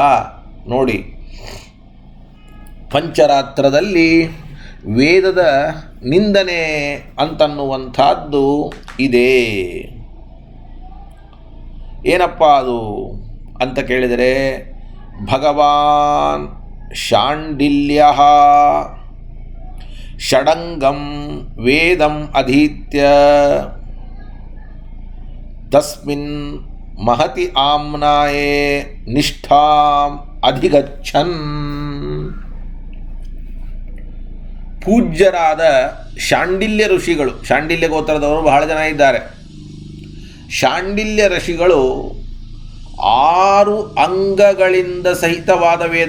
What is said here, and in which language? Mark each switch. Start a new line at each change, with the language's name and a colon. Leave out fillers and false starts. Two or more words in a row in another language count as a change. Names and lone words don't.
Kannada: ನೋಡಿ, ಪಂಚರಾತ್ರದಲ್ಲಿ ವೇದದ ನಿಂದನೆ ಅಂತನ್ನುವಂಥದ್ದು ಇದೆ. ಏನಪ್ಪ ಅದು ಅಂತ ಕೇಳಿದರೆ,
Sanskrit: ಭಗವಾನ್ ಶಾಂಡಿಲ್ಯ ಷಡಂಗಂ ವೇದಂ ಅಧೀತ್ಯ ತಸ್ಮಿನ್ ಮಹತಿ ಆಮ್ನಾಯೇ ನಿಷ್ಠಾಂ ಅಧಿಗಚ್ಚನ್.
Kannada: ಪೂಜ್ಯರಾದ ಶಾಂಡಿಲ್ಯ ಋಷಿಗಳು, ಶಾಂಡಿಲ್ಯ ಗೋತ್ರದವರು ಬಹಳ ಜನ ಇದ್ದಾರೆ. ಶಾಂಡಿಲ್ಯ ಋಷಿಗಳು 6 ಅಂಗಗಳಿಂದ ಸಹಿತವಾದ ವೇದ.